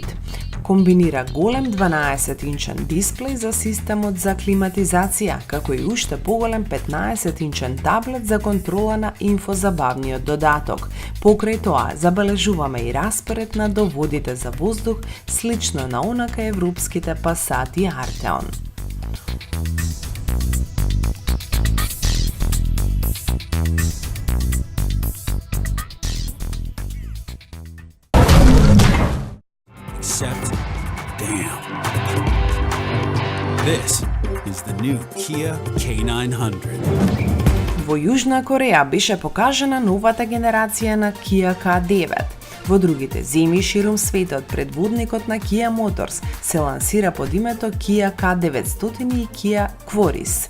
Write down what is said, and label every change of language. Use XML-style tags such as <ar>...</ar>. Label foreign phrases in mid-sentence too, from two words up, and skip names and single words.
<mk>Комбинира голем 12-инчен дисплеј за системот за климатизација, како и уште поголем 15-инчен таблет за контрола на инфозабавниот додаток. Покрај тоа, забележуваме и распоред на доводите за воздух, слично на онака европските Passat и Arteon.</mk> <en>Except, damn. This is the new Kia K900.</en> <mk>Во Јужна Кореја беше покажана новата генерација на Kia K9. Во другите земји ширум светот предводникот на Kia Motors се лансира под името Kia K900 и Kia Quaris.</mk>